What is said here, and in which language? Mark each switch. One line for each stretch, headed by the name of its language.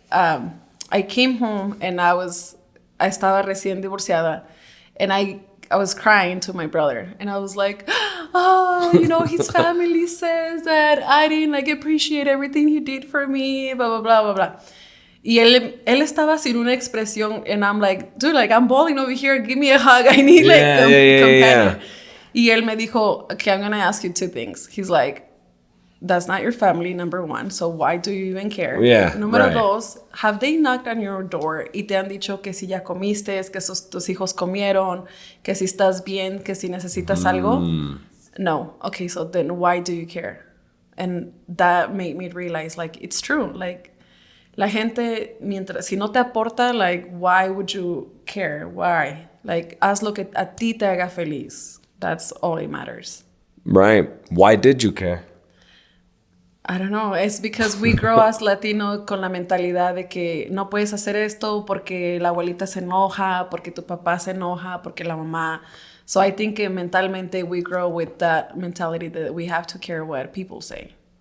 English: I came home and I
Spanish: estaba recién divorciada,
English: and I was crying to my brother, and I was like, oh, his family says that I didn't like appreciate everything he did for me, blah, blah, blah, blah, blah.
Spanish: Y él estaba sin una expresión,
English: and I'm like, dude, like, I'm bawling over here, give me a hug, I need companion. Yeah.
Spanish: Y él me dijo,
English: okay, I'm gonna ask you two things. He's like, that's not your family, number one, so why do you even care? Yeah,
Spanish: Número dos,
English: have they knocked on your door
Spanish: y te han dicho que si ya comiste, que tus hijos comieron, que si estás bien, que si necesitas algo?
English: No. Okay, so then why do you care? And that made me realize, like, it's true. Like,
Spanish: la gente, si no te aporta,
English: like, why would you care? Why?
Spanish: Like, haz lo que a ti te haga feliz.
English: That's all it matters. Right. Why did you care? I don't know. It's because we grow as Latino
Spanish: con la mentalidad de que no puedes hacer esto porque la abuelita se enoja, porque tu papá se enoja, porque la mamá.
English: So I think mentalmente we grow with that mentality that we have to care what people say.